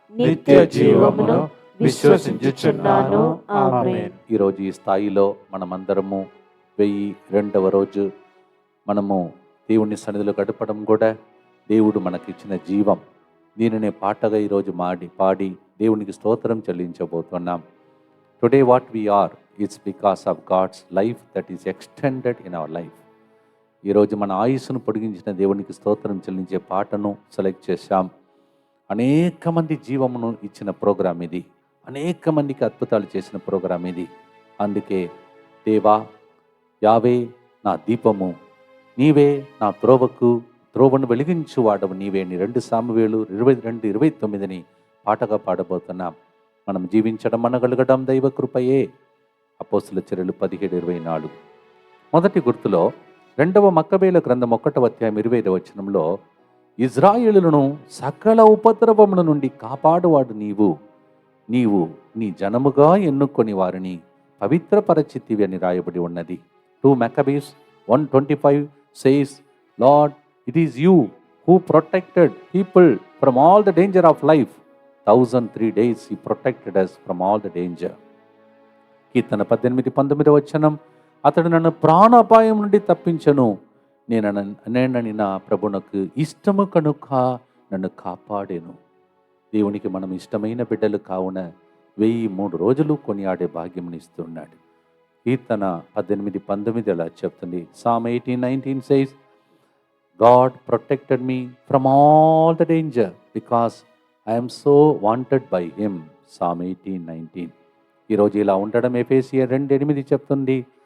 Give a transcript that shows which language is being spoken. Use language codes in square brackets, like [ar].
[te] నిత్య జీవమును విశ్వసించుచున్నాను. ఆమేన్. ఈరోజు ఈ స్థాయిలో మనమందరము 1002వ రోజు మనము దేవుని సన్నిధిలో గడపడం కూడా దేవుడు మనకిచ్చిన జీవం. దీనినే పాటగా ఈరోజు పాడి దేవునికి స్తోత్రం చెల్లించబోతున్నాం. [en] Today what we are is because of God's life that is extended in our life. [te] ఈరోజు మన ఆయుస్సును పొడిగించిన దేవునికి స్తోత్రం చెల్లించే పాటను సెలెక్ట్ చేశాం. అనేక మంది జీవమును ఇచ్చిన ప్రోగ్రాం ఇది. అనేక మందికి అద్భుతాలు చేసిన ప్రోగ్రాం ఇది. అందుకే దేవా, యావే నా దీపము, నీవే నా త్రోవను వెలిగించు వాడవు నీవే ని 2 సామువేలు 22:29 పాటగా పాడబోతున్నాం. మనం జీవించడం అనగలగడం దైవ కృపయే. అపోస్తుల చర్యలు 17:24. మొదటి గుర్తులో 2వ మక్కబేల గ్రంథం 1వ అధ్యాయం 25వ వచనంలో ఇజ్రాయేలులను సకల ఉపద్రవముల నుండి కాపాడువాడు నీవు నీ జనముగా ఎన్నుకొని వారిని పవిత్రపరచితివి అని రాయబడి ఉన్నది. [en] 2 Maccabees 1:25 says, Lord, it is you who protected people from all the danger of life. 1003 days he protected us from all the danger. [te] కీర్తన 18:19 వచనం, అతడు నన్ను ప్రాణాపాయం నుండి తప్పించను, నేనని నా ప్రభునకు ఇష్టము కనుక నన్ను కాపాడేను. దేవునికి మనం ఇష్టమైన బిడ్డలు కావున 1003 రోజులు కొనియాడే భాగ్యమునిస్తున్నాడు. కీర్తన 18:19 అలా చెప్తుంది. [en] Psalm 18:19 says, God protected me from all the danger because I am so wanted by him. [te] Psalm 18:19. ఈరోజు ఇలా ఉండడం ఎఫెసీయులు 2:8 చెప్తుంది.